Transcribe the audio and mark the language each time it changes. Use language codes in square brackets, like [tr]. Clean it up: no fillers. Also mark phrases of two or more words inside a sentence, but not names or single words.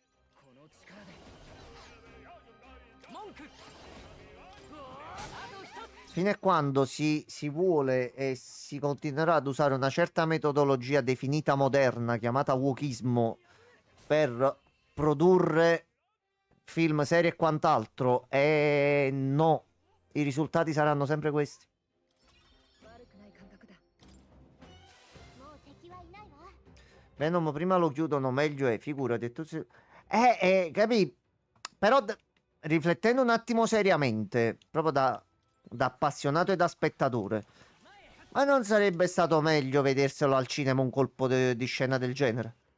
[it] Fino a quando si vuole e si continuerà ad usare una certa metodologia definita moderna, chiamata wokismo, per produrre film, serie e quant'altro, e no, i risultati saranno sempre questi. [ja] 悪くない感覚だ。もう敵はいないわ。 [it] Venom prima lo chiudono, meglio è, figurati. Capì? Però riflettendo un attimo seriamente, proprio da appassionato e da spettatore, ma non sarebbe stato meglio vederselo al cinema un colpo di scena del genere?